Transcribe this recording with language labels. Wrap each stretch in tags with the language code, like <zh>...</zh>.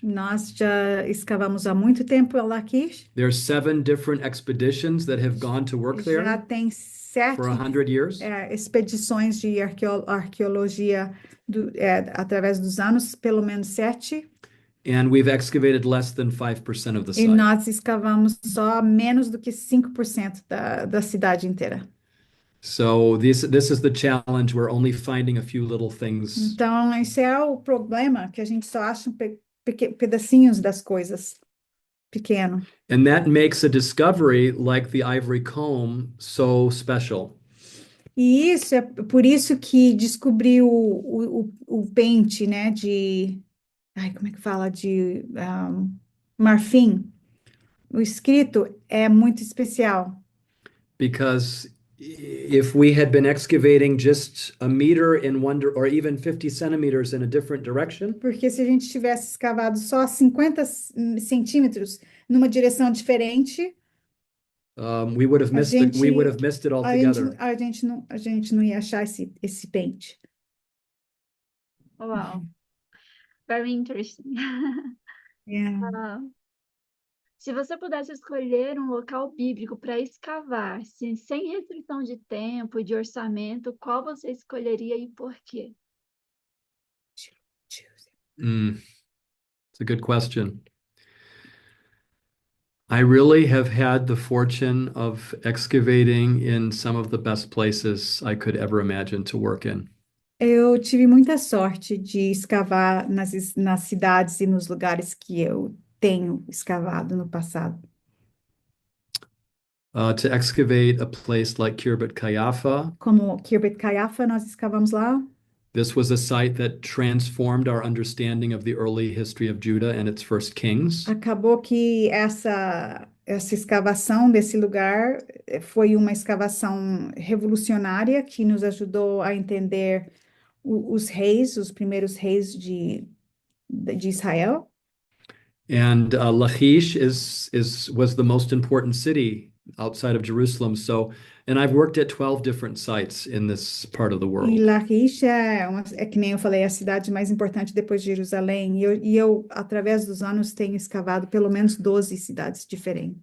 <pt>Nós já escavamos há muito tempo em Laquish.</pt> <en>There's 7 different expeditions that have gone to work</en> <pt>Já</pt> <en>there</en> <pt>tem 7</pt> <en>for 100 years.</en> <pt>expedições de arqueologia através dos anos, pelo menos 7.</pt> <en>And we've excavated less than 5% of the</en> <pt>E</pt> <en>site.</en> <pt>nós escavamos só menos do que 5% da cidade inteira.</pt> <en>So this is the challenge. We're only finding a few little things.</en> <pt>Então, esse é o problema, que a gente só acha pedacinhos das coisas, pequeno.</pt> <en>And that makes a discovery like the ivory comb so special.</en> <pt>E isso é por isso que descobrir o pente, né, como é que fala? De marfim. O escrito é muito especial.</pt> <en>Because if we had been excavating just a meter in one or even 50 centimeters in a different direction,</en> <pt>Porque se a gente tivesse escavado só 50 centímetros numa direção diferente,</pt> <en>we would have missed it. We would have missed it altogether.</en> <pt>a gente não ia achar esse pente.</pt> <en>Wow. Very interesting. Yeah.</en> <pt>Se você pudesse escolher um local bíblico para escavar, sem restrição de tempo e de orçamento, qual você escolheria e por quê?</pt> <en>It's a good question. I really have had the fortune of excavating in some of the best places I could ever imagine to work in.</en> <pt>Eu tive muita sorte de escavar nas cidades e nos lugares que eu tenho escavado no passado.</pt> <en>To excavate a place like Kirbet Kayafa,</en> <pt>Como Kirbet Kayafa, nós escavamos lá.</pt> <en>this was a site that transformed our understanding of the early history of Judah and its first kings.</en> <pt>Acabou que essa escavação desse lugar foi uma escavação revolucionária que nos ajudou a entender os primeiros reis de Israel.</pt> <en>And Lachish was the most important city outside of Jerusalem. And I've worked at 12 different sites in this part of the</en> <pt>E</pt> <en>world.</en> <pt>Lachish é que nem eu falei, a cidade mais importante depois de Jerusalém. E eu, através dos anos, tenho escavado pelo menos 12 cidades diferentes.</pt>